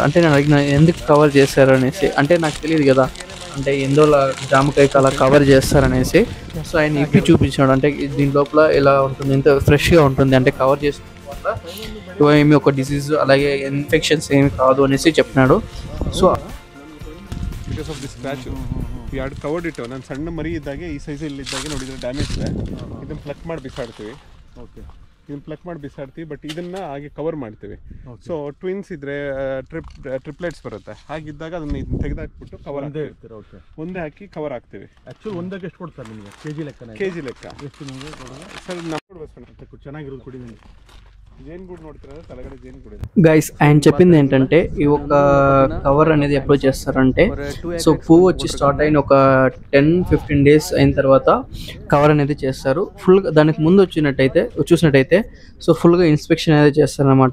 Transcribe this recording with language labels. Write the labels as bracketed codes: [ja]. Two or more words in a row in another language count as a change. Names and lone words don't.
[te] అంటే నేను అడిగిన ఎందుకు కవర్ చేశారు అనేసి. అంటే నాకు తెలియదు కదా, అంటే ఎందులో జామకాయకి అలా కవర్ చేస్తారనేసి. సో ఆయన ఇప్పి చూపించాడు. అంటే దీని లోపల ఇలా ఉంటుంది, ఎంత ఫ్రెష్గా ఉంటుంది. అంటే కవర్ చేసిన వల్ల ఏమి ఒక డిసీజ్ అలాగే ఇన్ఫెక్షన్స్ ఏమి కాదు అనేసి చెప్పినాడు. సో [en] because of this scratch we had covered it. [kn] ನಾನು ಸಣ್ಣ ಮರಿ ಇದ್ದಾಗೆ ಈ ಸೈಜ್ ಇಲ್ಲಿ ಇದ್ದಾಗೆ ನೋಡಿದ್ರೆ ಡ್ಯಾಮೇಜ್ ಇದೆ. ಇದನ್ನ ಪ್ಲಕ್ ಮಾಡಿ ಬಿಸಾಡ್ತೀವಿ. ಓಕೆ, ಇದನ್ನ ಪ್ಲಕ್ ಮಾಡಿ ಬಿಸಾಡ್ತೀವಿ. ಬಟ್ ಇದನ್ನ ಹಾಗೆ ಕವರ್ ಮಾಡ್ತೀವಿ. [en] so twins [kn] ಇದ್ರೆ ಟ್ರಿಪ್ಲೆಟ್ಸ್ ಬರುತ್ತೆ. ಹಾಗಿದ್ದಾಗ ಅದನ್ನ ಇದನ್ನ ತೆಗೆದಾಕ್ಬಿಟ್ಟು ಕವರ್ ಹಾಕ್ತೀವಿ. ಓಕೆ, ಒಂದೇ ಹಾಕಿ ಕವರ್ ಹಾಕ್ತೀವಿ. ಆಕ್ಚುಲಿ ಒಂದಕ್ಕೆ ಎಷ್ಟು ಕೊಡ್ತಾರೆ ನಿಮಗೆ? ಕೆಜಿ ಲೆಕ್ಕ? ಕೆಜಿ ಲೆಕ್ಕ ಎಷ್ಟು ನಿಮಗೆ ಸರ್? ನಾವು ಚೆನ್ನಾಗಿರೋದು ಕೊಡಿದ್ದೀನಿ. [te] గైస్, ఆయన చెప్పింది ఏంటంటే ఈ ఒక కవర్ అనేది ఎప్పుడు చేస్తారంటే, సో పువ్వు వచ్చి స్టార్ట్ అయిన ఒక 10-15 days అయిన తర్వాత కవర్ అనేది చేస్తారు. ఫుల్గా దానికి ముందు చూసినట్టయితే సో ఫుల్గా ఇన్స్పెక్షన్ అనేది చేస్తారనమాట.